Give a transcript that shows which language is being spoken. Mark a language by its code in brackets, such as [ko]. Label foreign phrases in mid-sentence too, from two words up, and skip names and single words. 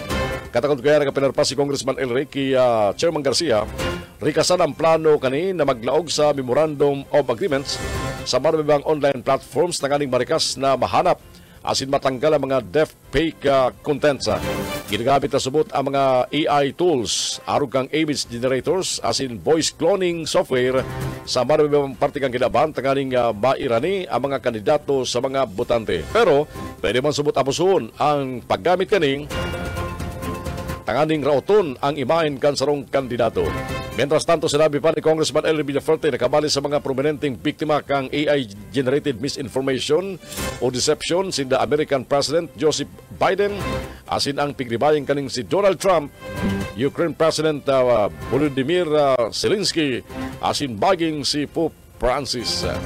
[bik] Katakot kaya nagapinarpa si Congressman El Rey kay Chairman Garcia, rikasan ang plano kani na maglaog sa Memorandum of Agreements sa marabibang [en] online platforms [bik] na kaning marikas na mahanap asin matanggal ang mga [en] deepfake contents. [bik] Ginagamit na subot ang mga [en] AI tools, [bik] arog kang [en] image generators, [bik] asin [en] voice cloning software [bik] sa marabibang parte kang kinabahan tanganing mairani ang mga kandidato sa mga botante. Pero pwede man subot abusuhon ang paggamit kaning tanganing rauton ang imahen kan sarong kandidato. Mientras tanto, sinabi pa ni Congressman Elry Villaferte na kabali sa mga prominenteng biktima kang [en] AI-generated misinformation [bik] o deception sinda American President Joseph Biden, asin ang pigribayang kaning si Donald Trump, Ukraine President Volodymyr Zelensky, asin baging si Pope Francis.